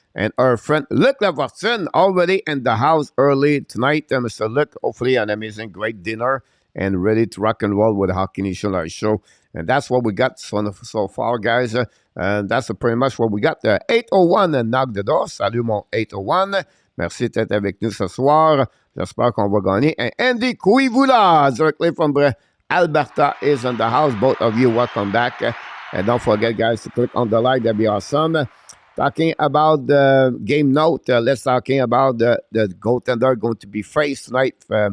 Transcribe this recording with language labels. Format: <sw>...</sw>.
<en>And our friend Luc Lavortine already in the house early tonight. Mr. Luc, hopefully an amazing great dinner and ready to rock and roll with the Hockey Nation Live Show. And that's what we got so far, guys. And that's pretty much what we got. 801 knock the door.</en> <fr>Salut, mon 801. Merci d'être avec nous ce soir. J'espère qu'on va gagner.</fr> <en>And Andy Kuivula, directly from Alberta, is in the house. Both of you, welcome back. And don't forget, guys, to click on the like. That'd be awesome. Talking about the game note, let's talking about the goaltender going to be faced tonight.</en>